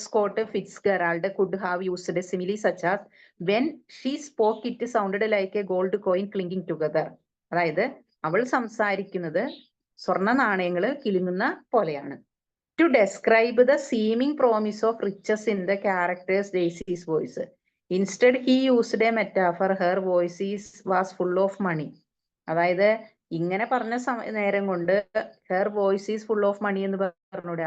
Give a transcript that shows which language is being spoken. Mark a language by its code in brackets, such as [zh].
[en] Scott Fitzgerald could have used a simile such as when she spoke it sounded like a gold coin clinging together. [ml] അതായത് അവൾ സംസാരിക്കുന്നത് സ്വർണ്ണ നാണയങ്ങൾ കിലുങ്ങുന്ന പോലെയാണ്. [en] To describe the seeming promise of riches in the character's Daisy's voice. Instead, he used a metaphor. Her voice was full of money. [ml] അതായത് ഇങ്ങനെ പറഞ്ഞ നേരം കൊണ്ട് [en] her voice is full of money [ml] എന്ന് പറഞ്ഞൂടെ?